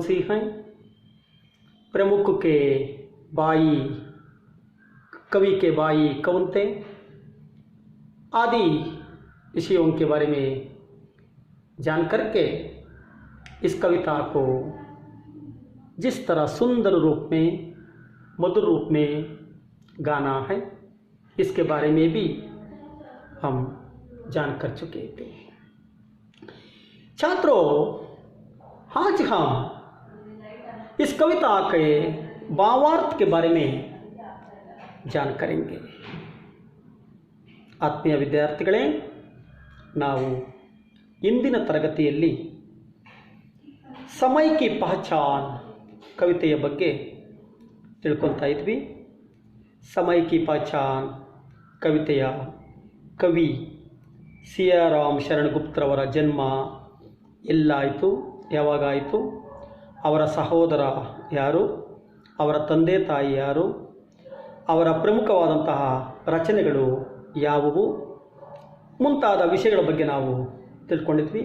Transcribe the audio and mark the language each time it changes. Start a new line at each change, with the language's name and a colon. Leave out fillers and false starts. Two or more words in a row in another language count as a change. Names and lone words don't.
Hindi: सी हैं, प्रमुख के भाई कवि के भाई कौन थे आदि विषयों के बारे में जान करके इस कविता को जिस तरह सुंदर रूप में, मधुर रूप में गाना है, इसके बारे में भी हम जान कर चुके थे। छात्रों, आज हम इस कविता के भावार्थ के बारे में जान करेंगे।
Kannada: ಆತ್ಮೀಯ ವಿದ್ಯಾರ್ಥಿಗಳೇ, ನಾವು ಇಂದಿನ ತರಗತಿಯಲ್ಲಿ ಸಮಯ ಕಿ ಪಹಚಾನ್ ಕವಿತೆಯ ಬಗ್ಗೆ ತಿಳ್ಕೊಳ್ತಾ ಇದ್ವಿ। ಸಮಯ ಕಿ ಪಹಚಾನ್ ಕವಿತೆಯ ಕವಿ ಸಿಯಾರಾಮ್ ಶರಣ್ ಗುಪ್ತರವರ ಜನ್ಮ ಎಲ್ಲಾಯಿತು, ಯಾವಾಗಾಯಿತು, ಅವರ ಸಹೋದರ ಯಾರು, ಅವರ ತಂದೆ ತಾಯಿ ಯಾರು, ಅವರ ಪ್ರಮುಖವಾದಂತಹ ರಚನೆಗಳು ಯಾವುವು ಮುಂತಾದ ವಿಷಯಗಳ ಬಗ್ಗೆ ನಾವು ತಿಳ್ಕೊಂಡಿದ್ವಿ।